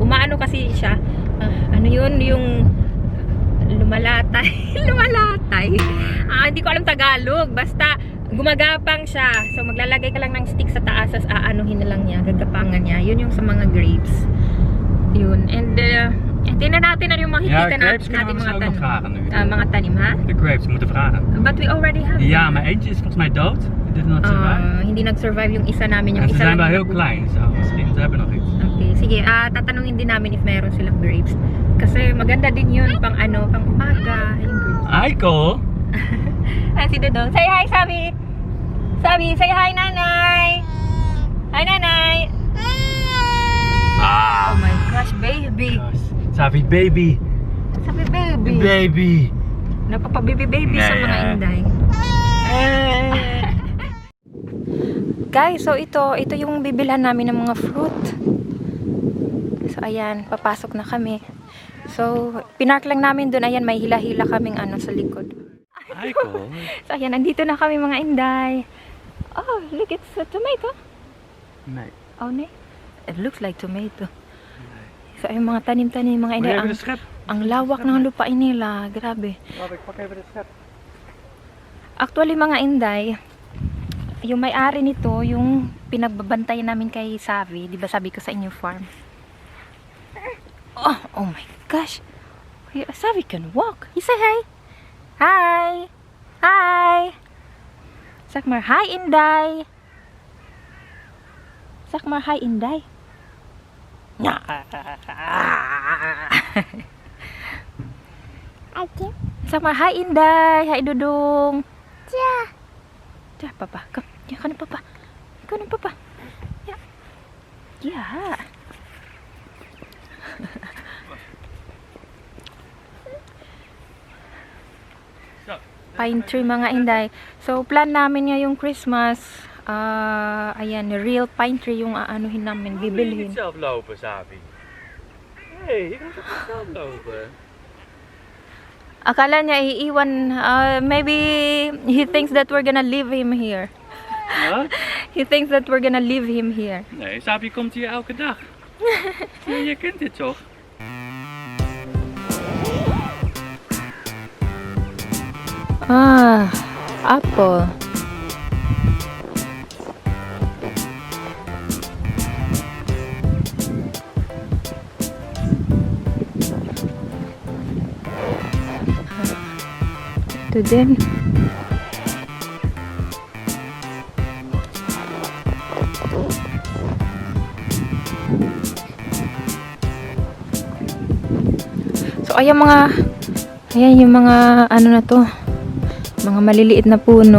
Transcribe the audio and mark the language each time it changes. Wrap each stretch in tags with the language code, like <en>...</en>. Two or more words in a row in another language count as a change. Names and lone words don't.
<tl>Umaano kasi siya, ano yun, yung lumalatay. Lumalatay. Hindi ko alam Tagalog. Basta, gumagapang siya. So, maglalagay ka lang ng stick sa taas, as aanuhin na lang niya, gagapangan niya. Yun yung sa mga grapes. Yun. And, tingnan natin ano yung makikita grapes natin</tl> <nl>kunnen we</nl> <tl>mga</tl> <nl>misschien ook nog</nl> <tl>tanim.</tl> <nl>vragen nu.</nl> <tl>Mga tanim, ha?</tl> <nl>De grapes, we moeten vragen.</nl> <en>But we already have.</en> <nl>Ja, maar eentje is volgens mij dood.</nl> <en>It did not survive.</en> <tl>Hindi nag-survive yung isa namin. Yung</tl> <nl>En ze</nl> <tl>isa</tl> <nl>zijn</nl> <tl>lang</tl> <nl>wel heel</nl> <tl>yung-</tl> <nl>klein, zo. Misschien ze hebben nog iets.</nl> <tl>Okay, sige. Tatanungin din namin if meron silang grapes. Kasi maganda din yun pang ano, pang umaga. Yung grapes. Aiko!</tl> <en>Si Dodong. Say hi, Sabi! Sabi, say hi, Nanay! Hi, Nanay! Oh my gosh, baby! Sabi, baby! Sabi, baby! Baby!</en> <tl>Napapababy-baby sa mga</tl> <en>Yeah. Inday.</en> <tl>Guys, so ito yung bibilhan namin ng mga fruit. So ayan, papasok na kami. So, pinark lang namin doon. Ayan, may hila-hila kaming ano sa likod. Aiko! So ayan, nandito na kami mga Inday.</tl> <en>Oh, look, it's a tomato.</en> <nl>Nee. Oh, nee.</nl> <en>It looks like tomato.</en> <tl>So ayun, mga tanim-tanim mga Inday.</tl> <nl>Even de schep.</nl> <tl>Ang lawak ng lupain nila. Grabe.</tl> <nl>Wacht, ik pak even de schep.</nl> <tl>Actually mga Inday, yung may-ari nito, yung pinagbabantayan namin kay Xavi, di ba sabi ko sa inyo farm?</tl> <en>Oh my gosh. Xavi can walk. You say hi. Hi. Hi. Sakmar, hi Inday. Sakmar, hi Inday. Sakmar, hi Inday. Hi Dudung.</en> <nl>Ja, papa, kom. Ja, ga naar papa. Kom naar papa. Ja. Ja. Zo,</nl> <en>pine tree</en> <tl>mga Inday. So plan namin ngayong Christmas, ayan,</tl> <en>real pine tree</en> <tl>yung aanuhin namin, bibilhin.</tl> <nl>zelf lopen, Xavi. Hey, je kan toch zelf lopen?</nl> <tl>Akala niya iiwan,</tl> <en>maybe he thinks that we're gonna leave him here. Huh? He thinks that we're gonna leave him here.</en> <nl>Nee, Xavi komt hier elke dag. Je kent dit toch? Apple.</nl> <tl>Ito din. So ayan yung mga ano na to, mga maliliit na puno.</tl>